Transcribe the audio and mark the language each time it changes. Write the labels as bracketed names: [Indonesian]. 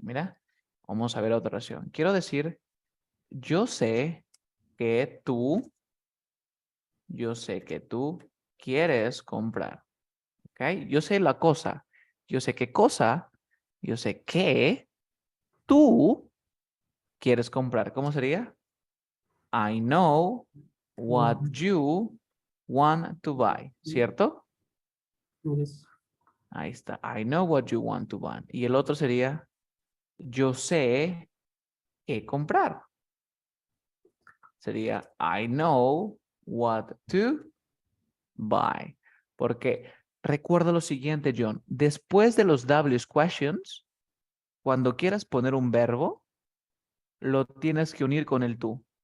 [Spanish] Mira, vamos a ver otra oración. Quiero decir, yo sé que tú, yo sé que tú quieres comprar. ¿Ok? Yo sé la cosa. Yo sé qué cosa. Yo sé que tú quieres comprar. ¿Cómo sería? [English] I know what you want to buy. [Spanish] ¿Cierto? [English] Yes. [Spanish] Ahí está. [English] I know what you want to buy. [Spanish] Y el otro sería, yo sé qué comprar. Sería [English] I know what to buy. [Spanish] Porque recuerda lo siguiente, John. Después de los W questions, cuando quieras poner un verbo, lo tienes que unir con el tú.